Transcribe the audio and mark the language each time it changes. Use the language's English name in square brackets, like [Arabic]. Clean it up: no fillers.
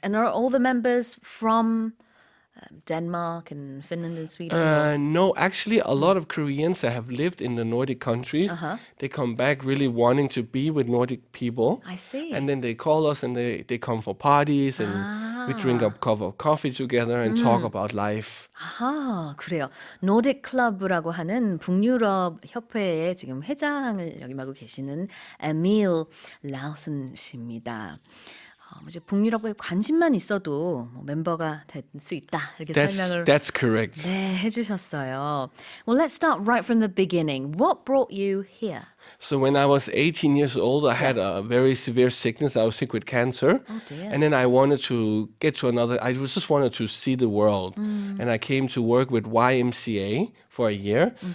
[English] And are all the members from Denmark and Finland and Sweden? No, actually, a lot of Koreans that have lived in the Nordic countries, they come back really wanting to be with Nordic people. I see. And then they call us, and they come for parties, and we drink a cup of coffee together and talk about life. [Korean] 아하, 그래요. 노딕 클럽이라고 하는 북유럽 협회의 지금 회장을 역임하고 계시는 에밀 라우슨 씨입니다. 이제 북유럽에 관심만 있어도 멤버가 될 수 있다 이렇게 설명을 [English] That's correct. [Korean] 네, 해주셨어요. [English] Well, let's start right from the beginning. What brought you here? So when I was 18 years old, I had a very severe sickness. I was sick with cancer. Oh, dear. And then I wanted to get to I just wanted to see the world. And I came to work with YMCA for a year.